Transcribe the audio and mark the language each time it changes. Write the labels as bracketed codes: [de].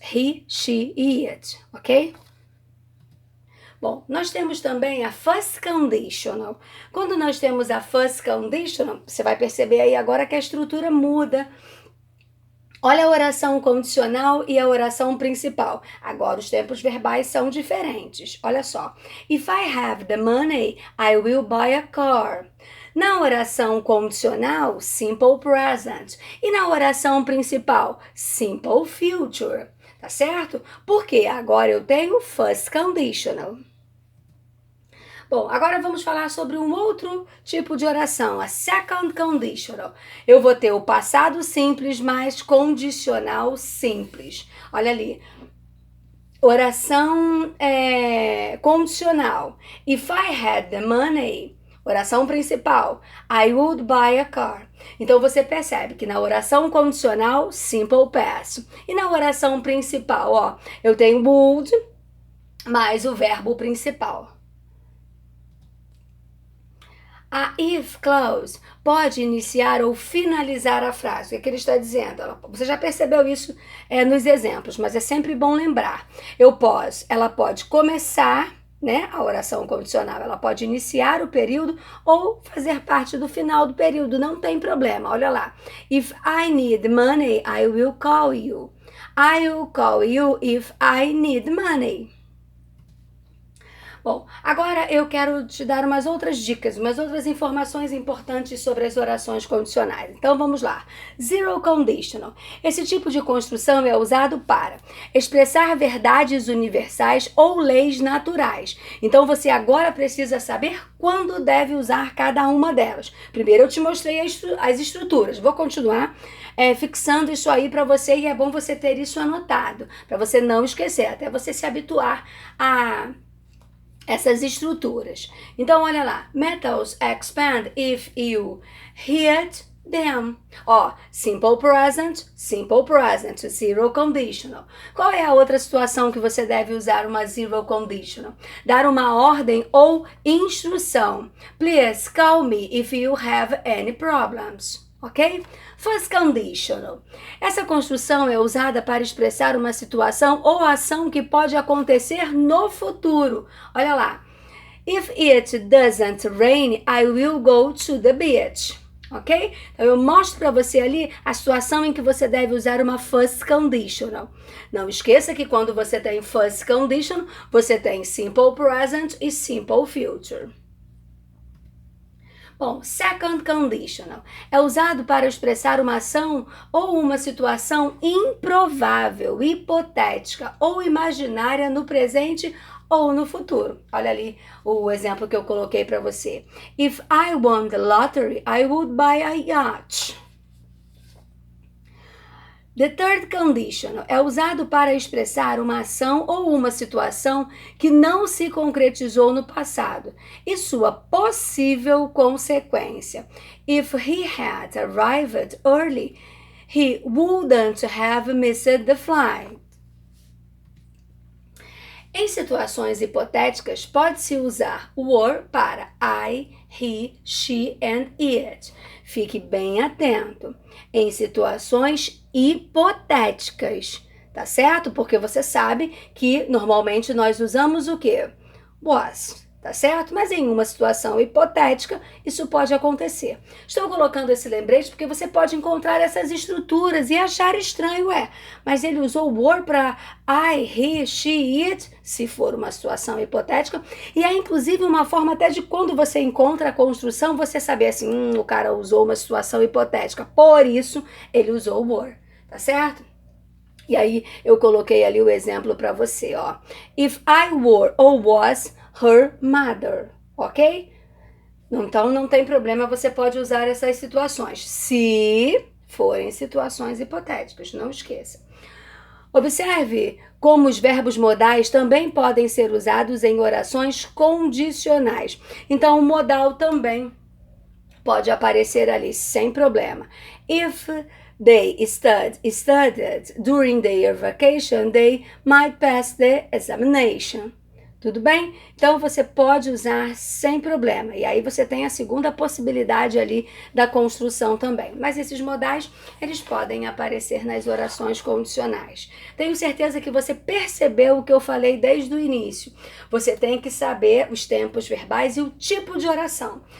[pt] He, she e it, ok? Bom, nós temos também a first conditional. Quando nós temos a first conditional, você vai perceber aí agora que a estrutura muda. Olha a oração condicional e a oração principal. Agora os tempos verbais são diferentes. Olha só. [en] If I have the money, I will buy a car. [pt] Na oração condicional, simple present. E na oração principal, simple future. Tá certo? Porque agora eu tenho first conditional. Bom, agora vamos falar sobre um outro tipo de oração, a second conditional. Eu vou ter o passado simples mais condicional simples. Olha ali. Oração condicional. [en] If I had the money, [pt] oração principal, [en] I would buy a car. [pt] Então você percebe que na oração condicional, simple past. E na oração principal, ó, eu tenho would mais o verbo principal. A if clause pode iniciar ou finalizar a frase. O que ele está dizendo? Você já percebeu isso nos exemplos, mas é sempre bom lembrar. Ela pode começar, né, a oração condicional, ela pode iniciar o período ou fazer parte do final do período, não tem problema. Olha lá. [en] If I need money, I will call you. I will call you if I need money. [pt] Bom, agora eu quero te dar umas outras dicas, umas outras informações importantes sobre as orações condicionais. Então vamos lá. Zero conditional. Esse tipo de construção é usado para expressar verdades universais ou leis naturais. Então você agora precisa saber quando deve usar cada uma delas. Primeiro eu te mostrei as estruturas. Vou continuar fixando isso aí para você e é bom você ter isso anotado, para você não esquecer, até você se habituar a essas estruturas. Então, olha lá. [en] Metals expand if you hit them. [pt] Ó, simple present, zero conditional. Qual é a outra situação que você deve usar uma zero conditional? Dar uma ordem ou instrução. [en] Please call me if you have any problems. Ok? First conditional. [pt] Essa construção é usada para expressar uma situação ou ação que pode acontecer no futuro. Olha lá. [en] If it doesn't rain, I will go to the beach. Ok? [pt] Então eu mostro para você ali a situação em que você deve usar uma first conditional. Não esqueça que quando você tem first conditional, você tem simple present e simple future. Bom, second conditional é usado para expressar uma ação ou uma situação improvável, hipotética ou imaginária no presente ou no futuro. Olha ali o exemplo que eu coloquei para você. [en] If I won the lottery, I would buy a yacht. The third conditional [pt] é usado para expressar uma ação ou uma situação que não se concretizou no passado e sua possível consequência. [en] If he had arrived early, he wouldn't have missed the flight. [pt] Em situações hipotéticas, pode-se usar were para I, [en] he, she and it. [pt] Fique bem atento. Em situações hipotéticas, tá certo? Porque você sabe que normalmente nós usamos o quê? Was. Tá certo? Mas em uma situação hipotética, isso pode acontecer. Estou colocando esse lembrete porque você pode encontrar essas estruturas e achar estranho, mas ele usou were para I, he, she, it, se for uma situação hipotética, e é inclusive uma forma até de quando você encontra a construção, você saber assim, o cara usou uma situação hipotética, por isso ele usou were, tá certo? E aí eu coloquei ali o exemplo para você, ó. [en] If I were or was her mother, ok? [pt] Então não tem problema, você pode usar essas situações, se forem situações hipotéticas, não esqueça. Observe como os verbos modais também podem ser usados em orações condicionais. Então o modal também pode aparecer ali sem problema. [en] If they studied during their vacation, they might pass the examination. [pt] Tudo bem? Então você pode usar sem problema. E aí você tem a segunda possibilidade ali da construção também. Mas esses modais, eles podem aparecer nas orações condicionais. Tenho certeza que você percebeu o que eu falei desde o início. Você tem que saber os tempos verbais e o tipo de oração.